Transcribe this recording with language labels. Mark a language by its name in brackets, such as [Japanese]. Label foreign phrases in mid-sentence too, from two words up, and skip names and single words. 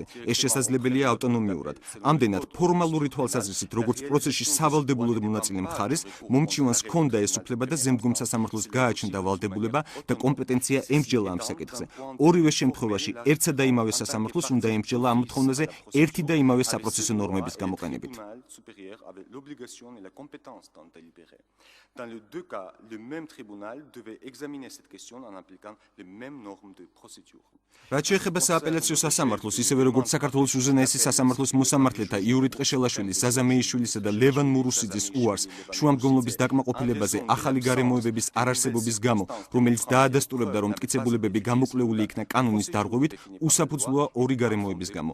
[Georgian] ეს შესაძლებელია ავტონომიურად. ამდენად, ფორმალური თვალსაზრისით, როგორც პროცესში სავალდებულოდ მონაწილე მხარეს, მომჩივანს ჰქონდა ეს უფლება და ზემდგომ სასამართლოს გააჩნდა ვალდებულება და კომპეტენცია ემსჯელა ამ საკითხზე. ორივე შემთხვევაში ერთსა და იმავე სასამართლოს უნდა ემსჯელა ამ მოთხოვნაზე ერთი და იმავე საპროცესო ნორმების გამოყენებით. [French] Dans les deux cas, le même tribunal devait examiner cette question en appliquant les mêmes normes de procédure. [Georgian] რაც შეეხება სააპელაციო სასამართლოს, ისევე როგორც საქართველოს უზენაესი სასამართლოს მოსამართლეთა იური ტყეშელაშვილის, ზაზა მეიშვილისა და ლევან მურუსიძის უარს შუამდგომლობის დაკმაყოფილებაზე ახალი გარემოებების არარსებობის გამო, რომელიც დაადასტურებდა, რომ მტკიცებულებები გამოკვლეული იქნა კანონის დარღვევით, უსაფუძვლოა ორი გარემოების გამო.